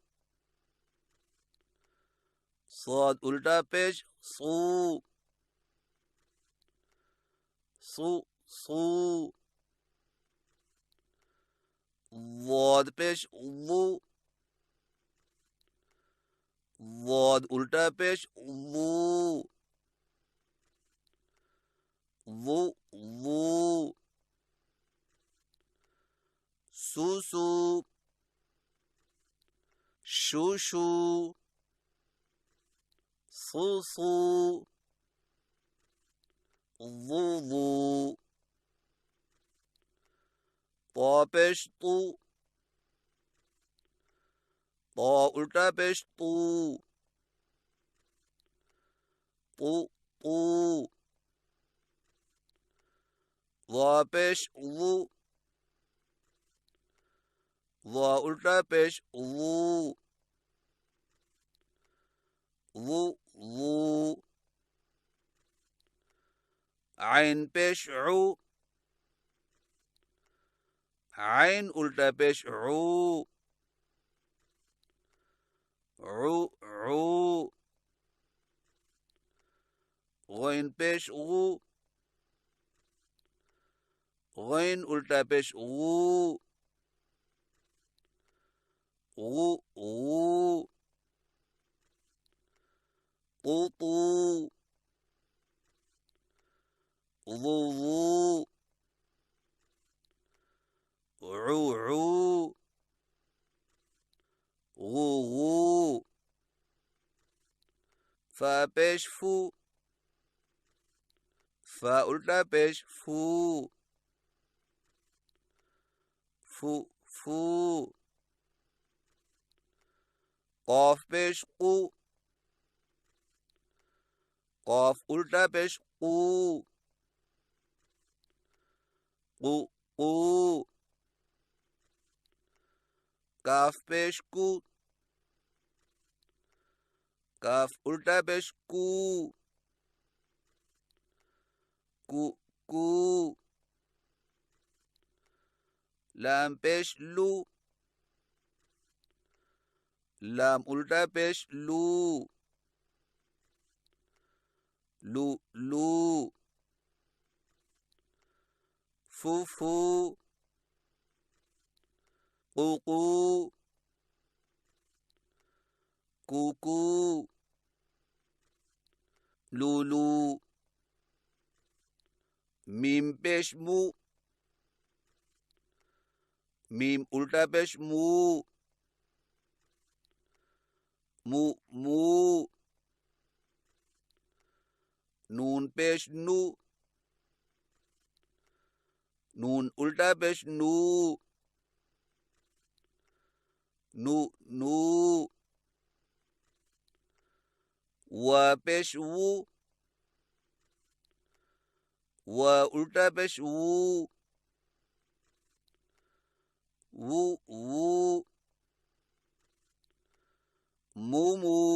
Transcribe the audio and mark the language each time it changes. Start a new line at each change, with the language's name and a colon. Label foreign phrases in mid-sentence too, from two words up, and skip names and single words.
Urdu: صاد الٹا پیش صو، صو صو، ضاد پیش ضو، ضاد الٹا پیش ضو، وو وو، سو سو، شو شو، صو صو، ضو ضو، طا پیش طو، طا الٹا پیش طو، طو طو، ضا پیش ضو، ضا الٹا پیش ضو، ضو ضو، عین پیش عو، عین الٹا پیش عو، عو عو، غین پیش غو، غین الٹا پیش غو، غو غو، طو طو، ضو ضو، عو عو، غو غو، فا پیش فو، فا الٹا پیش فو، فو فو، قاف پیش قو، قاف الٹا پیش قو، قو قو، کاف پیش کو، کاف الٹا پیش کو، کو کو، لام پیش لو، لام الٹا پیش لو، لو لو، فو فو، قو قو، کو کو، لو لو، میم پیش مو، میم الٹا پیش مو، مو مو، نون پیش نو، نون الٹا پیش نو، نو نو، وا پیش وو، وا الٹا پیش وو، وو وو، مو مو،